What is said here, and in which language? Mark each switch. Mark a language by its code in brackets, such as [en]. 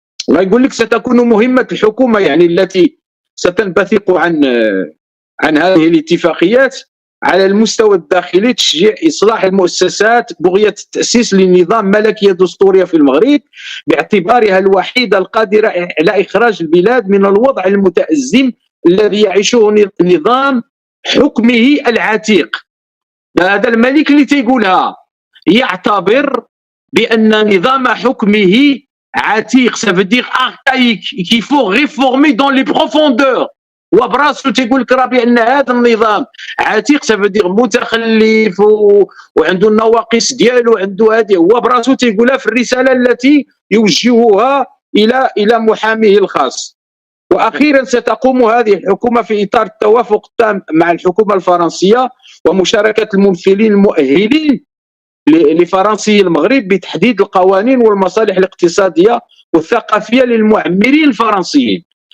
[ar] غيقول لك ستكون مهمه الحكومه يعني التي ستنبثق عن هذه الاتفاقيات على المستوى الداخلي تشجيع إصلاح المؤسسات بغية التأسيس لنظام ملكية دستورية في المغرب باعتبارها الوحيدة القادرة على إخراج البلاد من الوضع المتأزم الذي يعيشه نظام حكمه العتيق. هذا الملك اللي تيقولها يعتبر بأن نظام حكمه عتيق، [fr] ça veut dire archaïque, qu'il faut réformer dans les profondeurs. [ar] وبراسو تيقول لك راه بان هذا النظام عتيق، [fr] سافودير [ar] متخلف وعنده النواقص ديالو، عنده هذه، هو براسو تيقولها في الرساله التي يوجهها الى محاميه الخاص. واخيرا ستقوم هذه الحكومه في اطار التوافق التام مع الحكومه الفرنسيه ومشاركه الممثلين المؤهلين لفرنسي المغرب بتحديد القوانين والمصالح الاقتصاديه والثقافيه للمعمرين الفرنسيين.